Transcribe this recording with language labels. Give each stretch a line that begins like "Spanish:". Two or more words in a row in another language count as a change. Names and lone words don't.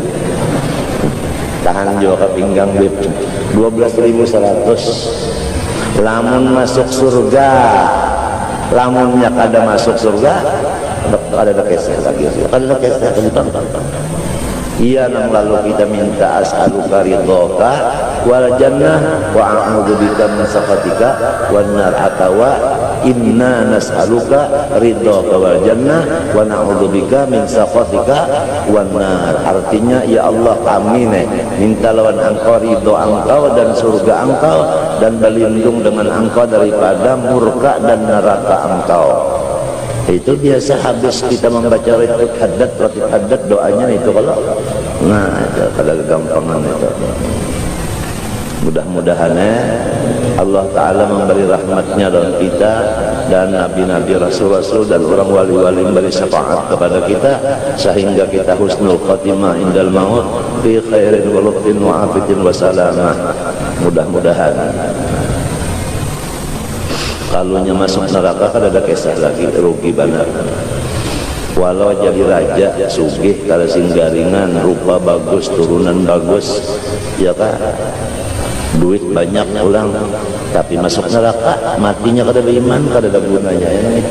Banjar: Tahan juga ke pinggang Bib.
Arabic: 12.100.
Banjar: Lamun masuk surga, lamunnya kada masuk surga, ada keseh lagi, ada keseh iya nang lalu kita minta
Arabic: أسألك رضاك والجنة وأعوذ بك من سخطك والنار, atawa إنا نسألك رضاك والجنة ونعوذ بك من سخطك والنار.
Banjar: Artinya
Arabic: يا الله
Banjar: kami minta lawan engkau ridho engkau dan surga engkau, dan berlindung dengan engkau daripada murka dan neraka engkau. Itu biasa habis kita membaca ratib haddad doanya itu kalau itu kada gampangan itu. Mudah-mudahan Allah Ta'ala memberi rahmatnya dalam kita dan nabi-nabi, rasul-rasul dan orang wali-wali memberi syafaat kepada kita sehingga kita
Arabic: حسن الخاتمة عند الموت في خير ولطف وعافية وسلامة.
Banjar: Mudah-mudahan. Kalunya masuk neraka kan ada kisah lagi, rugi benar. Walau jadi raja sugih kalau singgaringan, rupa bagus, turunan bagus, ya kan, duit banyak ulang, tapi masuk neraka matinya kada beriman, kada ada gunanya yang itu.